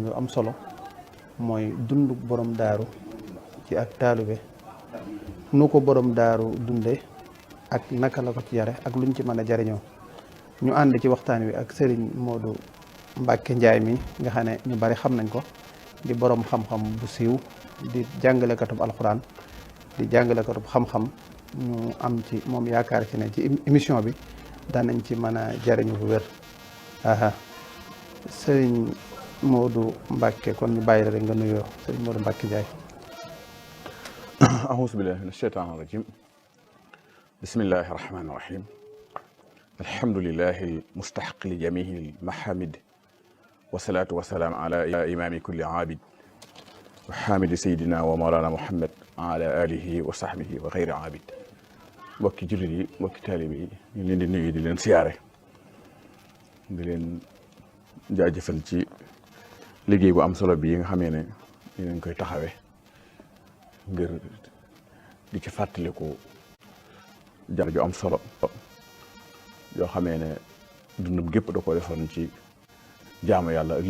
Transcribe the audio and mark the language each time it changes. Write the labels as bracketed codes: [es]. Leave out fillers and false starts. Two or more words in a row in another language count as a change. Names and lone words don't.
[wo] yu am solo mooy dundu borom daaru ci ak taalibe nu ko borom daaru dunde ak naka la ko ci yare ak luñ ci mën a jariñoo ñu ànd ci waxtaan wi ak Serigne Modou Mbacke Ndiaye mi nga xam ne ñu bari xam nañ ko di borom xam-xam bu siiw di jàngalekatub alxuraan di jàngalekatub xam-xam ñu am ci moom yaakaar ci ne ci émission bi danañ ci mën a jariñu bu wér. Serigne Modou Mbacke kon ñu bàyyi la rek nga nuyoo Serigne Modou Mbacke Ndiaye. [ar] أعوذ بالله من الشيطان الرجيم بسم الله الرحمن الرحيم الحمد لله المستحق لجميع المحامد والصلاة والسلام على إمام كل عابد وحامد سيدنا ومولانا محمد على آله وصحبه وغير عابد [wo] mbokki jullit yi mbokki taalibe yi ñu leen di nuyu di leen siyaare di leen jaajëfal ci liggéey bu am solo bi nga xamee ne ñu leen koy taxawee ngir di ci fàttaliku jar ju am solo yoo xamee ne dundum gépp da ko defoon ci jaamu yàlla ak